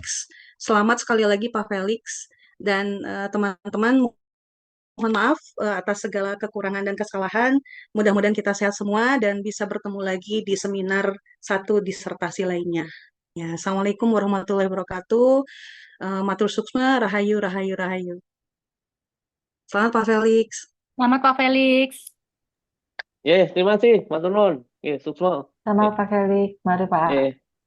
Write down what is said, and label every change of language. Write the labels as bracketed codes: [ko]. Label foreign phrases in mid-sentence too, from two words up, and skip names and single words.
[id] Selamat sekali lagi Pak Felix. Dan teman-teman, mohon maaf atas segala kekurangan dan kesalahan. Mudah-mudahan kita sehat semua dan bisa bertemu lagi di seminar 1 disertasi lainnya. [ar] Ya, السلام عليكم ورحمة الله وبركاته. [ban] Matur suksma, rahayu, rahayu, rahayu. [id] Selamat Pak Felix. Selamat Pak Felix. Terima kasih, Mas Nun. Sukses. Sama Pak Felix, mari Pak.